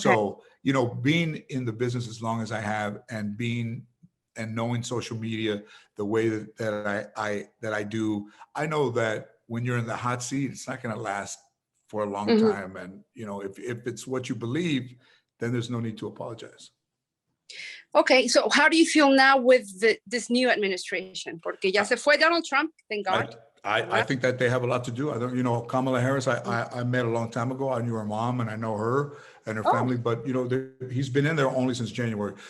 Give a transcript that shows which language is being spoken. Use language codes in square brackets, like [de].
[en] So, being in the business as long as I have, and knowing social media the way that I do, I know that when you're in the hot seat, it's not going to last for a long time. And, if it's what you believe, then there's no need to apologize. Okay, so how do you feel now with this new administration? [es] Porque ya se fue Donald Trump, [en] thank God. I think that they have a lot to do. I don't, Kamala Harris, I met a long time ago. I knew her mom, and I know her and her family, but he's been in there only since January.